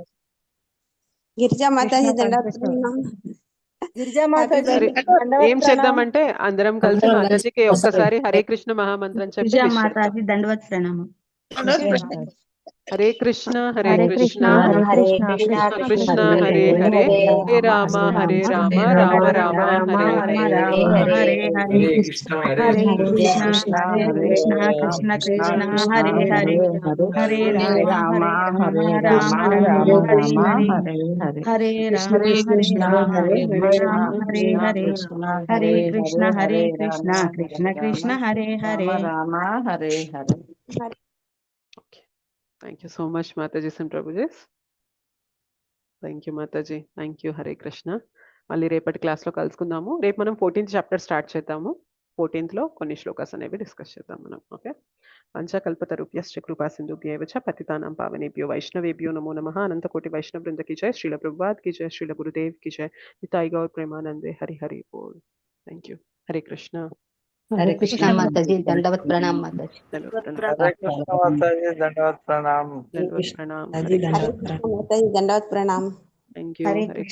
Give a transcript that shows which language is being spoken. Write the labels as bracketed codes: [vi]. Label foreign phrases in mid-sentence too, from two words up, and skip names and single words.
[te] గిరిజా మాతాజీ కృష్ణ దండాత్ కాన్షియస్ ప్రణామం. గిరిజా సరే మాతాజీ దండవత్ ఏం ప్రణామ్. చేద్దామంటే అందరం కలిసి అందరం మాతాజీకి కలిసి ఒక్కసారి హరే కృష్ణ మహామంత్రం చెప్పి గిరిజా wish చేద్దాం. మాతాజీ దండవత్ ప్రణామం. [sa] హరే కృష్ణ హరే హరే కృష్ణ కృష్ణ హరే హరే కృష్ణ కృష్ణ కృష్ణ కృష్ణ కృష్ణ హరే హరే హరే రామ హరే రామ రామ రామ హరే హరే. హరే హరే కృష్ణ హరే హరే కృష్ణ కృష్ణ హరే కృష్ణ కృష్ణ కృష్ణ హరే హరే హరే రామ హరే రామ రామ హరే హరే హరే రామ హరే రామ హరే హరే హరే కృష్ణ కృష్ణ కృష్ణ హరే హరే రామ హరే హరే. [en] Thank you so much Mataji and Prabhujis. Thank you [te] మాతాజీ. [en] Thank you. [te] హరే కృష్ణ. మళ్ళీ రేపటి క్లాస్లో కలుసుకుందాము. రేపు మనం 14th [en] chapter start [te] చేద్దాము. 14th లో కొన్ని శ్లోకాస్ అనేవి డిస్కస్ చేద్దాం మనం. [sa] ఓకే. పంచకల్పతరుభ్యశ్చ కృపా సింధుభ్యైవ చ పతితానాం పావనేభ్యో వైష్ణవేభ్యో నమో నమః. अनन्तकोटि वैष्णव वृन्द [hi] की जय. శ్రీల ప్రభుపాద్ की जय. శ్రీల గురుదేవ్ की जय. [bn] নিতাই গৌর প্রেমানন্দে। হরি হরি বোল. [en] Thank you. హరే కృష్ణ. [te] హరే కృష్ణ మాతాజీ దండవత్ ప్రణామ్ మాతాజీ. దండవత్ హరే కృష్ణ మాతాజీ దండవత్ ప్రణామ్. దండవత్ ప్రణామ్. అది హరే కృష్ణ. హరే కృష్ణ మాతాజీ దండవత్ ప్రణామ్. [en] Thank you. [sa] హరే హరే కృష్ణ